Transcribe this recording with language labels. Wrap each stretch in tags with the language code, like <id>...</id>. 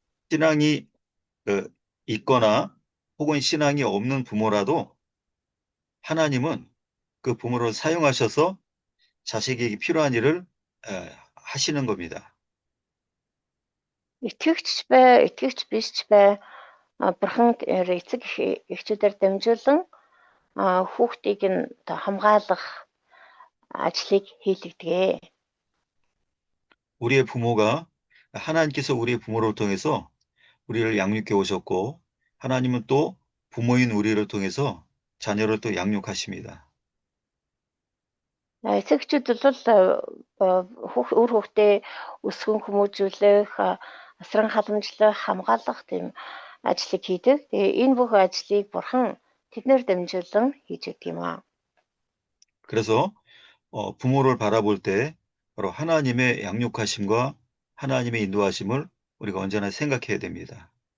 <ko>신앙이 있거나 혹은 신앙이 없는 부모라도 하나님은 그 부모를 사용하셔서 자식에게 필요한 일을 하시는 겁니다.</ko> <mn>Итгэгч бай, итгэгч биш ч бай Бурхан эцэг эхчүүдээр дамжуулан хүүхдийг нь хамгаалах ажлыг хийлэгдэгэ.</mn> <ko>우리의 부모가 하나님께서 우리의 부모를 통해서 우리를 양육해 오셨고 하나님은 또 부모인 우리를 통해서 자녀를 또 양육하십니다.</ko> <mn>Эцэгчүүд бол үр хүүхдээ өсгөн хүмүүжүүлэх, асран халамжлах, хамгаалах тийм ажлыг хийдэг. Тэгээ энэ бүх ажлыг Бурхан тэднэр дамжуулан хийж өгдөг юм аа.</mn> <ko>그래서 부모를 바라볼 때 바로 하나님의 양육하심과 하나님의 인도하심을 우리가 언제나 생각해야 됩니다.</ko>